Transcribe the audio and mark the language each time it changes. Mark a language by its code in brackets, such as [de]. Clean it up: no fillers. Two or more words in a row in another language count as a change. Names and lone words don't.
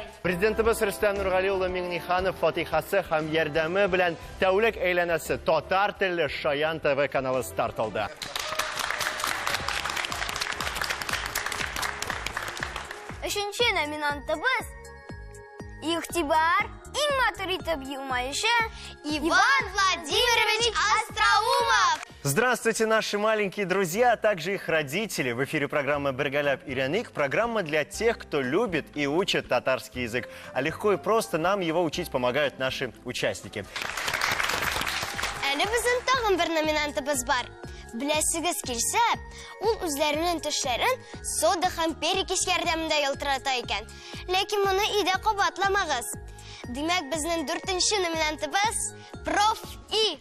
[tt] Президентыбыз Рөстәм Нургали улы Миңниханов фатихасы һәм ярдәме белән тәүлек әйләнәсе татар телле Шаян ТВ каналы старт алды. Өченче номинантыбыз Игътибар, иң матур итеп елмаючы Иван Владимирович Остроумов. [ru] Здравствуйте, наши маленькие друзья, а также их родители. В эфире программа «Бергаляп и Ряник». Программа для тех, кто любит и учит татарский язык. А легко и просто нам его учить помогают наши участники. [tt] Әле безнең тагын бер номинантыбыз бар. Беләсегез килсә, ул үзләренең төшләрен сода һәм перекись ярдәмендә ялтырата икән. Ләкин моны өйдә кабатламагыз. Димәк, безнең 4нче номинантыбыз Проф И.